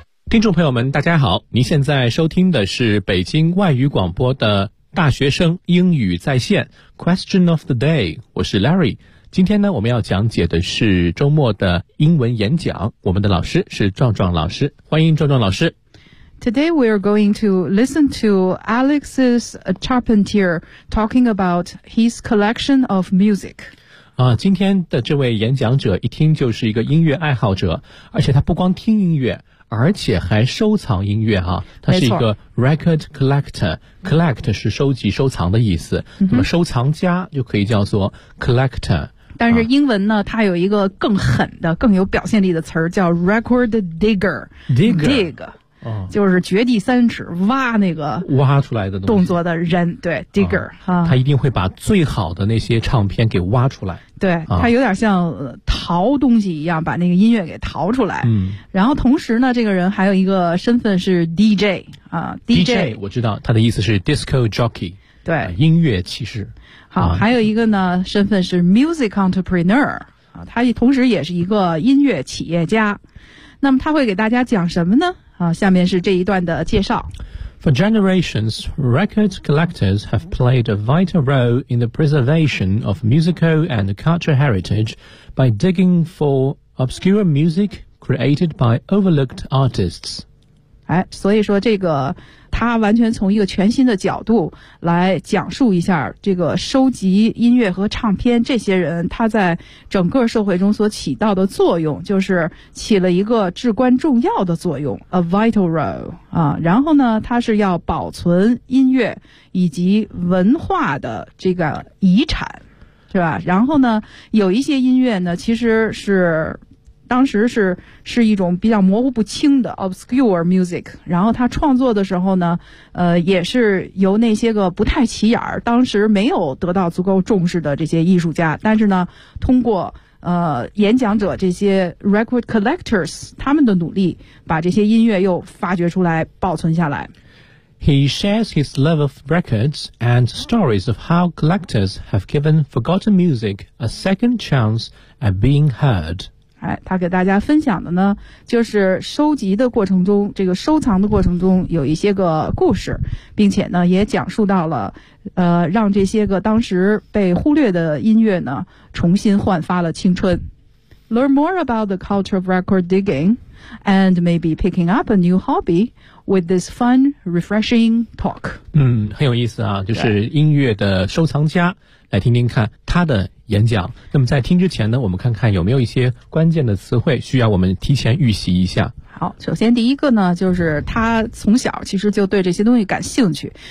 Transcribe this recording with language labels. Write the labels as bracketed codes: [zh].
[zh] 听众朋友们大家好，您现在收听的是北京外语广播的大学生英语在线 Question of the Day， 我是 Larry。今天呢，我们要讲解的是周末的英文演讲，我们的老师是壮壮老师，欢迎壮壮老师。 [en] Today we are going to listen to Alex's Charpentier talking about his collection of music。 [zh] 今天的这位演讲者一听就是一个音乐爱好者，而且他不光听音乐，而且还收藏音乐啊，他是一个 record collector， collect 是收集收藏的意思，那么收藏家就可以叫做 collector。但是英文呢，它有一个更狠的更有表现力的词儿，叫 record digger， [en] dig、 [zh] 就是掘地三尺挖那个挖出来的动作的人，对 digger、他一定会把最好的那些唱片给挖出来，对、他有点像淘东西一样把那个音乐给淘出来、然后同时呢这个人还有一个身份是 DJ、 DJ 我知道他的意思是 disco jockey，对、音乐骑士。好、还有一个呢身份是 music entrepreneur、他同时也是一个音乐企业家。那么他会给大家讲什么呢？下面是这一段的介绍。 [en] For generations, record collectors have played a vital role in the preservation of musical and cultural heritage by digging for obscure music created by overlooked artists. [zh] 所以说这个他完全从一个全新的角度来讲述一下这个收集音乐和唱片这些人他在整个社会中所起到的作用，就是起了一个至关重要的作用 [en] a vital role [zh] 啊。然后呢他是要保存音乐以及文化的这个遗产，是吧？然后呢有一些音乐呢其实是当时是一种比较模糊不清的 obscure music， 然后他创作的时候呢也是由那些个不太起眼儿当时没有得到足够重视的这些艺术家，但是呢通过演讲者这些 record collectors 他们的努力把这些音乐又发掘出来保存下来。 [en] He shares his love of records and stories of how collectors have given forgotten music a second chance at being heard. [zh] 他给大家分享的呢就是收集的过程中这个收藏的过程中有一些个故事，并且呢也讲述到了让这些个当时被忽略的音乐呢重新焕发了青春。 [en] Learn more about the culture of record digging and maybe picking up a new hobby with this fun refreshing talk。 [zh] 很有意思啊，就是音乐的收藏家来听听看他的演讲。那么在听之前呢，我们看看有没有一些关键的词汇需要我们提前预习一下。好，首先第一个呢就是他从小其实就对这些东西感兴趣。